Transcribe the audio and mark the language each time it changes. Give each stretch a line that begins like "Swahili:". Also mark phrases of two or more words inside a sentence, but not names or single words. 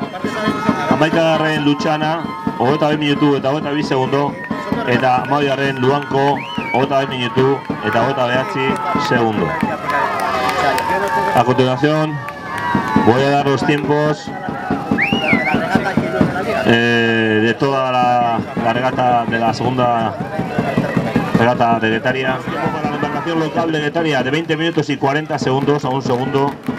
Basque: Hamaikagarren Lutxana, 22 minutu eta 22 segundo. Eta hamabigarren Luanko, 22 minutu eta 29 segundo.
Spanish: A continuación, voy a dar los tiempos de toda la regata de la segunda regata de Guetaria. Para la embarcación local de Guetaria de 20 minutos y 40 segundos a un segundo.